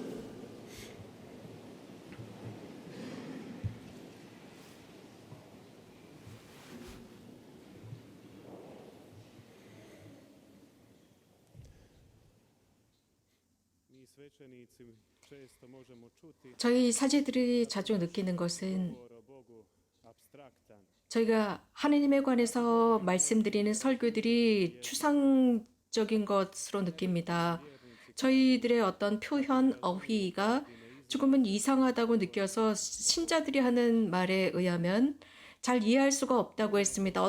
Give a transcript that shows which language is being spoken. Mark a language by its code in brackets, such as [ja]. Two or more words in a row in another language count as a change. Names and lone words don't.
[hr] Mi svećenici često možemo čuti [ko] 저희 사제들이 자주 느끼는 것은 [hr] govor o Bogu apstraktan. [ko] 저희가 하느님에 관해서 말씀드리는 설교들이 추상적인 것으로 느낍니다. 저희들의 어떤 표현, 어휘가 조금은 이상하다고 느껴서 신자들이 하는 말에 의하면 잘 이해할 수가 없다고 했습니다.